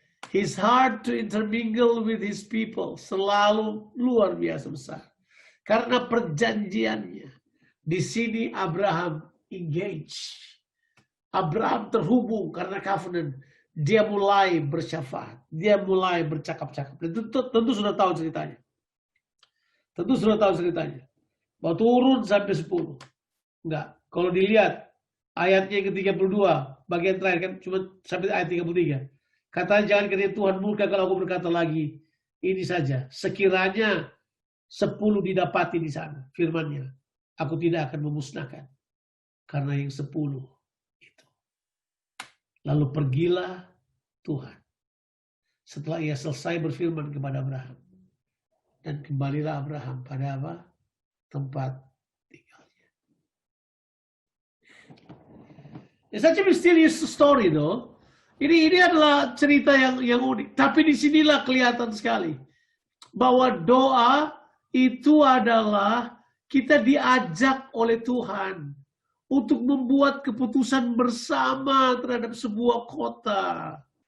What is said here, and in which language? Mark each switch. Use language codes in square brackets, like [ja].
[en] His heart to intermingle with his people. [id] Selalu luar biasa besar. Karena perjanjiannya. Di sini Abraham engage. Abraham terhubung karena covenant. Dia mulai bersyafaat. Dia mulai bercakap-cakap. Dan tentu sudah tahu ceritanya. Tentu sudah tahu ceritanya. Mau turun sampai 10. Enggak. Kalau dilihat ayatnya yang ke-32. Bagian terakhir kan cuma sampai ayat 33. Katanya jangan kiranya Tuhan murka kalau aku berkata lagi. Ini saja. Sekiranya 10 didapati di sana. Firman-Nya. Aku tidak akan memusnahkan. Karena yang 10 itu. Lalu pergilah Tuhan. Setelah ia selesai berfirman kepada Abraham. Dan kembalilah Abraham pada apa? Tempat tinggalnya. [en] It's such a mysterious story though. [id] Ini adalah cerita yang unik. Tapi disinilah kelihatan sekali. Bahwa doa itu adalah kita diajak oleh Tuhan. Untuk membuat keputusan bersama terhadap sebuah kota.